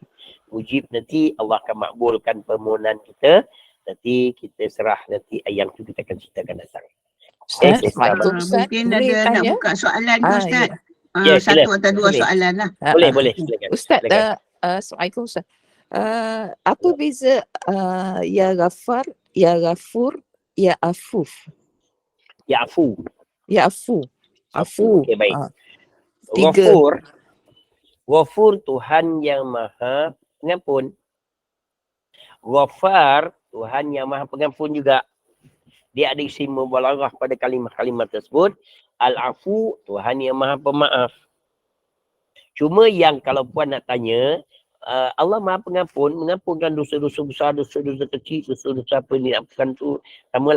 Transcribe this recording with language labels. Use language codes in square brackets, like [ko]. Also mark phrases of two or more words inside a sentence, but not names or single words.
[ms] Mujib nanti Allah akan makbulkan permohonan kita. Nanti kita serah nanti yang tu kita akan ceritakan datang. Ustaz, Ustaz. Ustaz, Mungkin boleh ada nak tanya? buka soalan ke Ustaz? Ya, Satu sila. atau dua Boleh. soalan lah. Boleh, silakan. Ustaz, Silakan. Assalamualaikum Ustaz. Apa beza [ar] يا غفار يا غفور يا عفو? يا عفو. يا عفو عفو. [ms] Okey, baik. Tiga. Ghafur Tuhan yang maha pengampun. Ghafar Tuhan yang maha pengampun juga. Dia ada isi mubalaghah pada kalimah-kalimah tersebut. Al-Afu Tuhan yang maha pemaaf. Cuma yang kalau puan nak tanya, Allah maha pengampun, mengampunkan dosa-dosa besar, dosa-dosa kecil, dosa-dosa apa ni, ampunkan tu, samalah.